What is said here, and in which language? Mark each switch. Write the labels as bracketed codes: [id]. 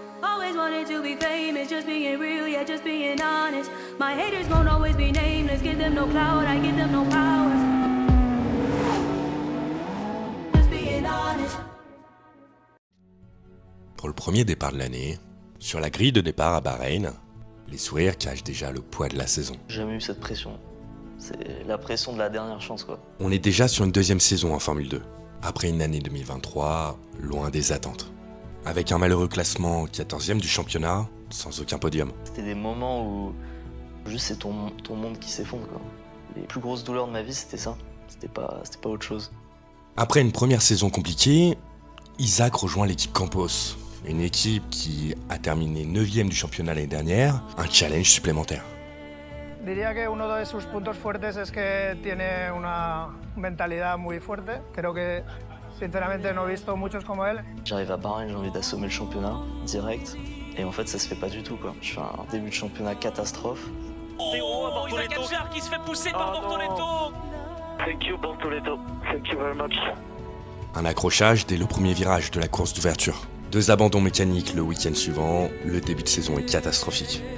[en] Always wanted to be famous, just being real, yeah, just being honest. My haters won't always be nameless, give them no clout, I give them no power. Just being honest. [fr] Pour le premier départ de l'année, sur la grille de départ à Bahreïn, les sourires cachent déjà le poids de la saison. J'ai jamais eu cette pression. C'est la pression de la dernière chance, quoi. On est déjà sur une deuxième saison en Formule 2, après une année 2023 loin des attentes. Avec un malheureux classement 14e du championnat, sans aucun podium. C'était des moments où juste c'est ton monde qui s'effondre, quoi. Les plus grosses douleurs de ma vie, c'était ça. C'était pas autre chose. Après une première saison compliquée, Isaac rejoint l'équipe Campos, une équipe qui a terminé 9e du championnat l'année dernière, un challenge supplémentaire. [es] Diría que uno de sus puntos fuertes es que tiene una mentalidad muy fuerte. Creo que sinceramente no he visto muchos como él. [fr] J'arrive à Bahreïn, j'ai envie d'assommer le championnat direct. Et en fait, ça se fait pas du tout, quoi. Je fais un début de championnat catastrophe. Oh, Isaac Hadjar qui se fait pousser par Bortoleto. [en] Thank you, Bortoleto. Thank you very much. [fr] Un accrochage dès le premier virage de la course d'ouverture. 2 abandons mécaniques le week-end suivant, le début de saison est catastrophique.